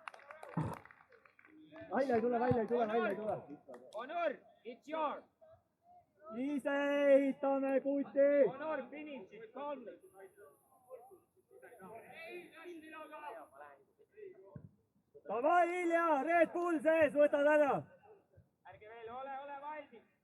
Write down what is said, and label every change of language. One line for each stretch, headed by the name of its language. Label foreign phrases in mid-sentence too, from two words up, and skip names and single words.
Estonian: välja ei tule. Onur,
English: it's yours.
Estonian: ise ehitame kuti. Onur,
English: finish it, calmly.
Estonian: Davai, Ilja, Red Bull sees, võtad ära. Ärge veel, ole valmis.